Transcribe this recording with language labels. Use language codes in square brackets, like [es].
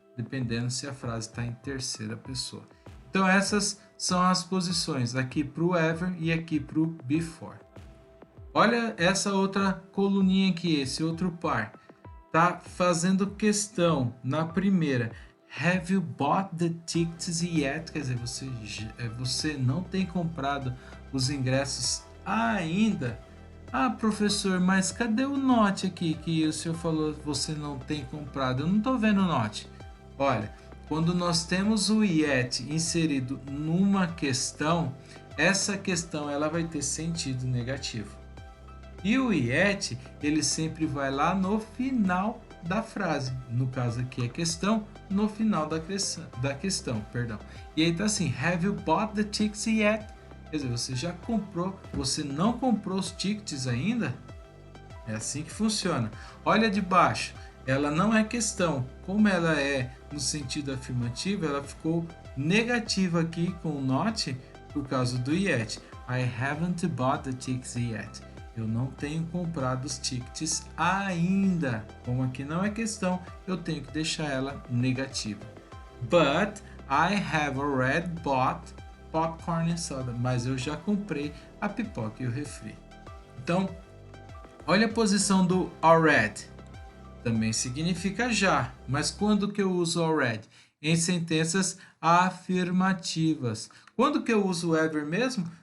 [pt] dependendo se a frase está em terceira pessoa. Então essas são as posições aqui para o ever e aqui para o before. Olha essa outra coluninha aqui, esse outro par. Tá fazendo questão na primeira. [en] Have you bought the tickets yet? [pt] Quer dizer, você não tem comprado os ingressos ainda? Ah, professor, mas cadê o note aqui que o senhor falou que você não tem comprado? Eu não estou vendo o note. Olha, quando nós temos o yet inserido numa questão, essa questão ela vai ter sentido negativo. E o yet, ele sempre vai lá no final da frase. No caso aqui é questão, no final da questão, perdão. E aí tá assim, [en] have you bought the tickets yet? [pt] Quer dizer, você já comprou, você não comprou os tickets ainda? É assim que funciona. Olha de baixo, ela não é questão. Como ela é no sentido afirmativo, ela ficou negativa aqui com o not por causa do yet. [en] I haven't bought the tickets yet. [pt] Eu não tenho comprado os tickets ainda. Como aqui não é questão, eu tenho que deixar ela negativa. [en] But I have already bought popcorn and soda. [pt] Mas eu já comprei a pipoca e o refri. Então, olha a posição do already. Também significa já. Mas quando que eu uso already? Em sentenças afirmativas. Quando que eu uso ever mesmo?